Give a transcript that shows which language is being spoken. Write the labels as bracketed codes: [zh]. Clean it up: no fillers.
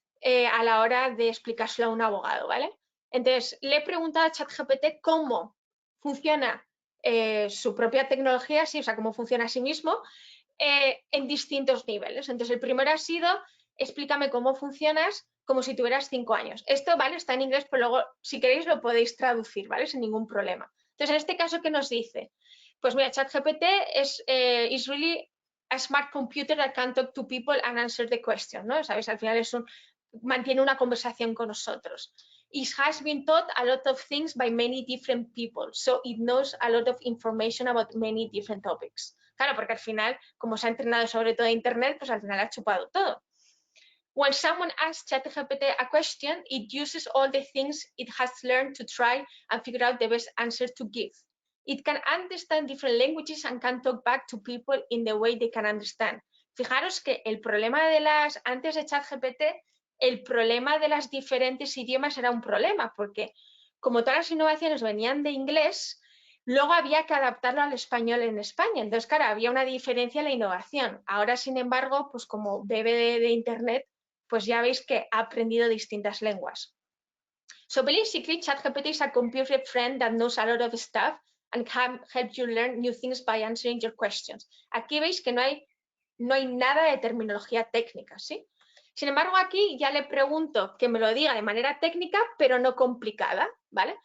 [es] a la hora de explicárselo a un abogado, ¿vale? Entonces, le he preguntado a ChatGPT cómo funciona su propia tecnología, sí, o sea, cómo funciona a sí mismo en distintos niveles. Entonces, el primero ha sido, explícame cómo funcionas como si tuvieras 5 años. Esto, ¿vale? Está en inglés, pero luego, si queréis, lo podéis traducir, ¿vale? Sin ningún problema. Entonces, en este caso, ¿qué nos dice? Pues mira, [en] ChatGPT is really a smart computer that can talk to people and answer the question, ¿no? [es] ¿Sabes? Al final mantiene una conversación con nosotros. [en] It has been taught a lot of things by many different people, so it knows a lot of information about many different topics. [es] Claro, porque al final, como se ha entrenado sobre todo Internet, pues al final ha chupado todo. [en] When someone asks ChatGPT a question, it uses all the things it has learned to try and figure out the best answer to give. It can understand different languages and can talk back to people in the way they can understand. [es] Fijaros que el problema antes de ChatGPT, el problema de los diferentes idiomas era un problema, porque como todas las innovaciones venían de inglés, luego había que adaptarlo al español en España. Entonces, claro, había una diferencia en la innovación. Ahora, sin embargo, pues como bebe de Internet, pues ya veis que ha aprendido distintas lenguas. [en] So basically, ChatGPT is a computer friend that knows a lot of stuff and can help you learn new things by answering your questions. [es] Aquí veis que no hay nada de terminología técnica, ¿sí? Sin embargo, aquí ya le pregunto que me lo diga de manera técnica, pero no complicada, ¿vale?